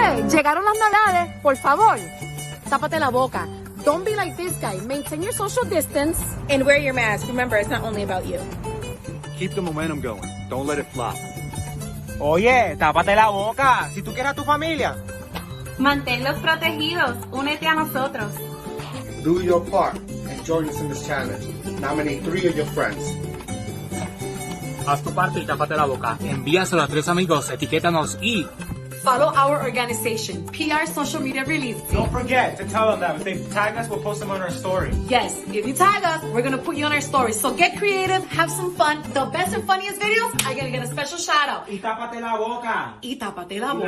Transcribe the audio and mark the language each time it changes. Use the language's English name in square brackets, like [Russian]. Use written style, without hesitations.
[Spanish] Llegaron las navidades, por favor, tápate la boca. [English] Don't be like this guy. Maintain your social distance. And wear your mask. Remember, it's not only about you. Keep the momentum going. Don't let it flop. [Spanish] Oye, tápate la boca. Si tú quieres a tu familia. Manténlos protegidos. Únete a nosotros. [English] Do your part and join us in this challenge. Nominate 3 of your friends. [Spanish] Haz tu parte y tápate la boca. Envíaselo a 3 amigos, etiquétanos y [English] Follow our organization, PR Social Media Release. don't forget to tell them that if they tag us, we'll post them on our story. Yes, if you tag us, we're going to put you on our story. So get creative, have some fun. The best and funniest videos are going to get a special shout out. [Spanish] Y tápate la boca. Y tápate la Y la